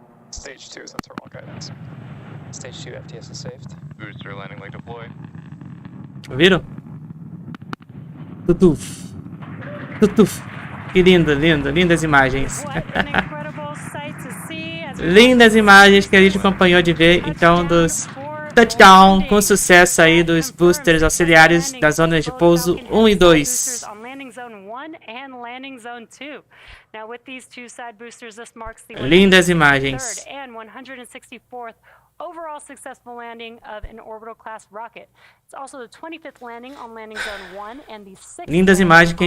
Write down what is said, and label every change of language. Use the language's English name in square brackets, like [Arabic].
[English] Stage 2 is on thermal guidance. Stage 2 FTS is saved. Booster landing leg deploy. [Portuguese] Viram? Tutuf. Tutuf. Que lindo, lindo. Lindas imagens. [English] What an incredible sight to see as we [Portuguese] Lindas imagens que a gente acompanhou de ver, então, dos touchdown com sucesso aí dos boosters auxiliares das zonas de pouso 1 e 2. [English] on landing zone 1 and landing zone 2. Now with these two side boosters, this marks the [Portuguese] Lindas imagens. [English] 163rd and 164th overall successful landing of an orbital class rocket. It's also the 25th landing on landing zone 1 and the 6th [Portuguese] Lindas imagens que a